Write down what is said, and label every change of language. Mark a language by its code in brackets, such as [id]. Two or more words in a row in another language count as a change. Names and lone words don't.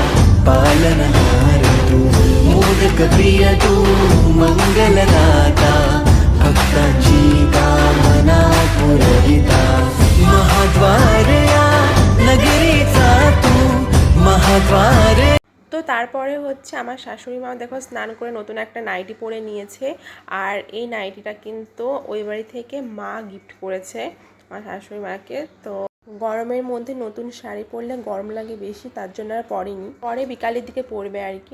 [mr] पालनहार तू, मोदक प्रिय तू, मंगलदाता, भक्तांची कामना पुरविता, महाद्वार या नगरीचा तू, महाद्वार। [bn] তো তারপরে হচ্ছে আমার শাশুড়ি মা দেখো স্নান করে নতুন একটা নাইটি পরে নিয়েছে। আর এই নাইটিটা কিন্তু ওই বাড়ি থেকে মা গিফট করেছে আমার শাশুড়ি মাকে। তো গরমের মধ্যে নতুন শাড়ি পরলে গরম লাগে বেশি, তার জন্য আর পরেনি, পরে বিকালের দিকে পরবে আর কি।